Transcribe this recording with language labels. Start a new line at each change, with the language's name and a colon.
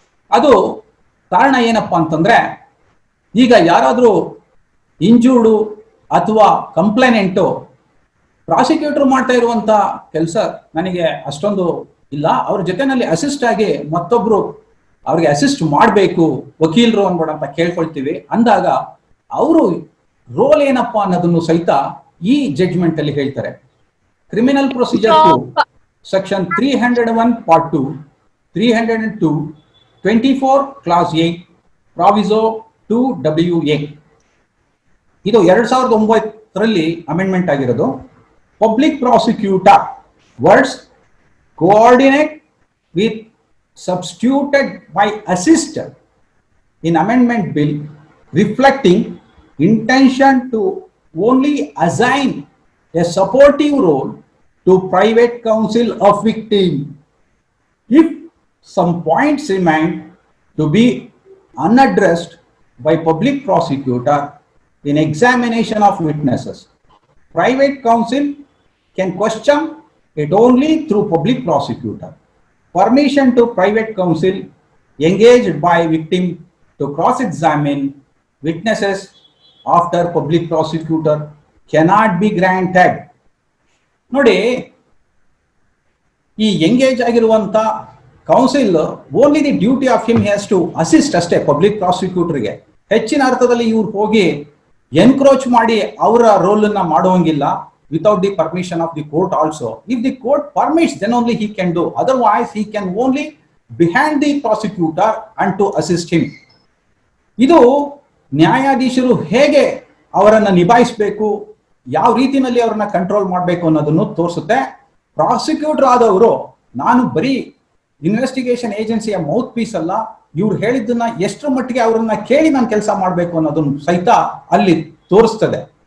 Kannada: ಅದು ಕಾರಣ ಏನಪ್ಪಾ ಅಂತಂದ್ರೆ, ಈಗ ಯಾರಾದ್ರೂ ಇಂಜೂರ್ಡು ಅಥವಾ ಕಂಪ್ಲೇನೆಂಟು ಪ್ರಾಸಿಕ್ಯೂಟರ್ ಮಾಡ್ತಾ ಇರುವಂತ ಕೆಲಸ ನನಗೆ ಅಷ್ಟೊಂದು ಇಲ್ಲ, ಅವ್ರ ಜೊತೆನಲ್ಲಿ ಅಸಿಸ್ಟ್ ಆಗಿ ಮತ್ತೊಬ್ರು ಅವ್ರಿಗೆ ಅಸಿಸ್ಟ್ ಮಾಡಬೇಕು ವಕೀಲರು ಅನ್ಬೇಡ ಅಂತ ಕೇಳ್ಕೊಳ್ತೀವಿ ಅಂದಾಗ ಅವರು ರೋಲ್ ಏನಪ್ಪಾ ಅನ್ನೋದನ್ನು ಸಹಿತ ಈ ಜಡ್ಜ್ಮೆಂಟ್ ಅಲ್ಲಿ ಹೇಳ್ತಾರೆ. Criminal procedure 2 section 301 part 2, 302, 24 class 8 ಪ್ರಾವಿಸೋ 2WA. ಇದು 2009ರಲ್ಲಿ ಅಮೆಂಡ್ಮೆಂಟ್ ಆಗಿರೋದು.
English: Public prosecutor words coordinate with substituted by assist in amendment bill reflecting intention to only assign a supportive role to private counsel of victim if some points remain to be unaddressed by public prosecutor in examination of witnesses. Private counsel can question it only through public prosecutor. Permission to private counsel engaged by victim to cross-examine witnesses after public prosecutor cannot be granted.
Kannada: ನೋಡಿ, ಈ engage ಆಗಿರುವಂತ council
English: only the duty of him has to assist
Kannada: ಅಷ್ಟೇ public ಪ್ರಾಸಿಕ್ಯೂಟರ್ಗೆ. ಹೆಚ್ಚಿನ ಅರ್ಥದಲ್ಲಿ ಇವ್ರು ಹೋಗಿ encroach ಮಾಡಿ ಅವರ ರೋಲ್ ಅನ್ನ ಮಾಡುವಂಗಿಲ್ಲ.
English: Without the permission of the court also. If the court permits, then only he can do. Otherwise, he can only behind the prosecutor and to assist him.
Kannada: ಇದು ನ್ಯಾಯಾಧೀಶರು ಹೇಗೆ ಅವರನ್ನ ನಿಭಾಯಿಸಬೇಕು, ಯಾವ ರೀತಿಯಲ್ಲಿ ಅವರನ್ನ ಕಂಟ್ರೋಲ್ ಮಾಡಬೇಕು ಅನ್ನೋದನ್ನು ತೋರಿಸುತ್ತೆ. ಪ್ರಾಸಿಕ್ಯೂಟರ್ ಆದವರು ನಾನು ಬರೀ ಇನ್ವೆಸ್ಟಿಗೇಷನ್ ಏಜೆನ್ಸಿಯ ಮೌತ್ ಪೀಸ್ ಅಲ್ಲ, ಇವ್ರು ಹೇಳಿದ್ದನ್ನ ಎಷ್ಟರ ಮಟ್ಟಿಗೆ ಅವರನ್ನ ಕೇಳಿ ನಾನು ಕೆಲಸ ಮಾಡಬೇಕು ಅನ್ನೋದನ್ನು ಸಹಿತ ಅಲ್ಲಿ ತೋರಿಸ್ತದೆ.